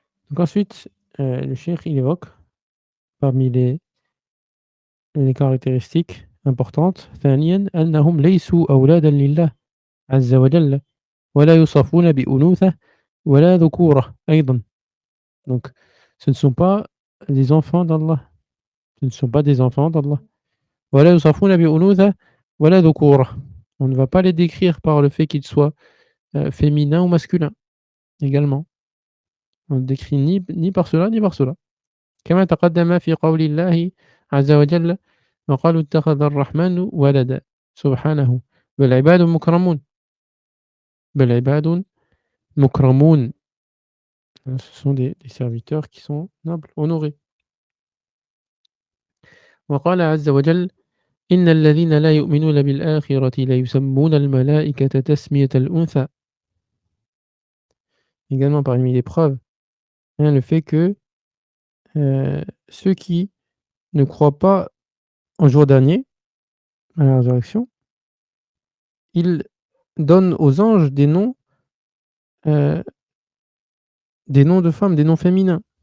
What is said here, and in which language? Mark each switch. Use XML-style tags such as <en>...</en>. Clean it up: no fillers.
<fr>Donc ensuite, le cheikh il évoque parmi les caractéristiques importantes:</fr> <ar>ثانيًا أنهم ليسوا أولادا لله عز وجل ولا يوصفون بأنوثة ولا ذكورة أيضًا.</ar> <fr>Donc ce ne sont pas des enfants d'Allah, ce ne sont pas des enfants d'Allah.</fr> <ar>ولا يوصفون بأنوثة ولا ذكورة.</ar> <fr>On ne va pas les décrire par le fait qu'ils soient, féminins ou masculins également. On ne décrit ni par cela ni par cela.</fr> <ar>كما تقدم في قول الله عز وجل: وقالوا اتخذ الرحمن ولدا سبحانه بل عباد مكرمون. بل عباد مكرمون.</ar> <fr>Ce sont des serviteurs qui sont nobles, honorés.</fr> <ar>وقال عز وجل: إن الذين لا يؤمنون بالآخرة ليسمون الملائكة تسمية الأنثى.</ar> <fr>Également parmi les preuves, hein, le fait que, ceux qui ne croient pas au jour dernier, à la résurrection, ils donnent aux anges heu, des noms de femmes, des noms féminins.</fr>